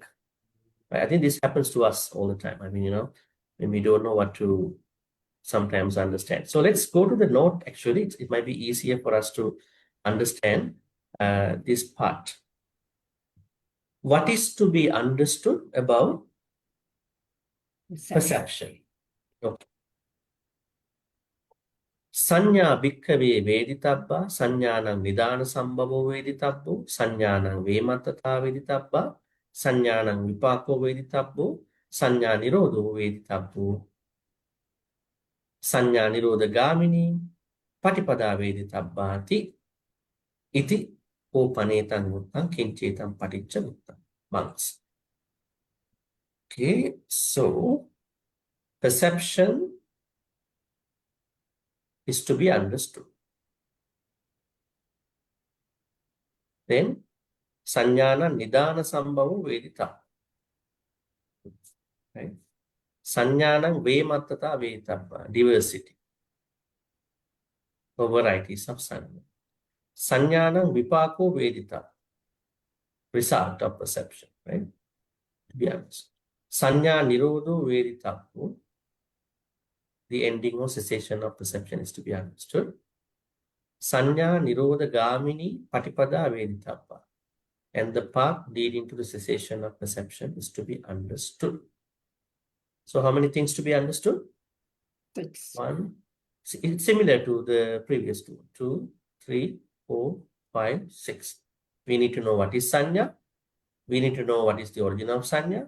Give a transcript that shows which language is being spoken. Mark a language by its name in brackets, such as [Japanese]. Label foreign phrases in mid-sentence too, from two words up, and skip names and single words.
[English] I think this happens to us all the time. I mean, when we don't know what to sometimes understand. So let's go to the note. Actually, it might be easier for us to understand this part. What is to be understood about perception? Okay. [Pali] Saññā bhikkhave veditabba. Saññānaṁ nidāna sambhavo veditabbo. Saññānaṁ vemattata veditabba. Saññānaṁ vipāko veditabbo. Saññā nirodho veditabbo. Saññā nirodhagamini patipada veditabba. Iti upanetaṁ uttaṁ kincetam paticca uttaṁ. [English] Monks. Okay, so perception is to be understood. Then [Pali] saññānaṁ nidāna sambhavo veditabba. [English] Right? [Pali] Saññānaṁ vemattata veditabba. [English] Diversity or varieties of saññā. [Pali] Saññānaṁ vipāko veditabba. [English] Result of perception, right? To be honest. [Pali] Saññā nirodho veditabbo. [English] The ending or cessation of perception is to be understood. [Pali] Saññā nirodhagamini patipada veditabba. [English] And the path leading to the cessation of perception is to be understood. So how many things to be understood? 6. 1. It's similar to the previous two. 2, 3, 4, 5, 6. We need to know what is Saññā. We need to know what is the origin of Saññā.